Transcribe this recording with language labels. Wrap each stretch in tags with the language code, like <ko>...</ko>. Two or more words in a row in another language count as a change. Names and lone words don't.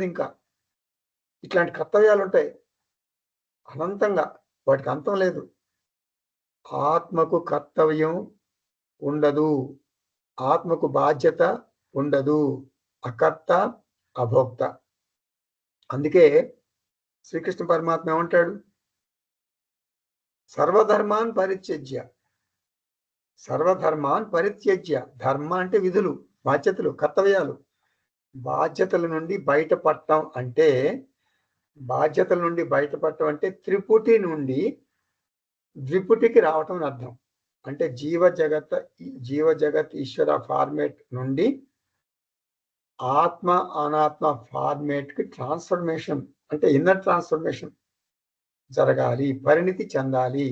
<te>ఇంకా ఇట్లాంటి కర్తవ్యాలు ఉంటాయి అనంతంగా, వాటికి అంతం లేదు. ఆత్మకు కర్తవ్యం ఉండదు, ఆత్మకు బాధ్యత ఉండదు, అకర్త అభోక్త. అందుకే శ్రీకృష్ణ పరమాత్మ ఏమంటాడు?</te> <sa>సర్వధర్మాన్ పరిత్యజ్య. సర్వధర్మాన్ పరిత్యజ్య.</sa> <te>ధర్మ అంటే విధులు, బాధ్యతలు, కర్తవ్యాలు. బాధ్యతల నుండి బయటపడటం అంటే, బాధ్యతల నుండి బయటపడటం అంటే త్రిపుటి నుండి ద్విపుటికి రావటం అని అర్థం. అంటే జీవ జగత్ ఈశ్వర ఫార్మేట్ నుండి ఆత్మ అనాత్మ ఫార్మేట్ కి ట్రాన్స్ఫర్మేషన్, అంటే</te> <en>inner transformation</en> <te>జరగాలి, పరిణితి చెందాలి.</te>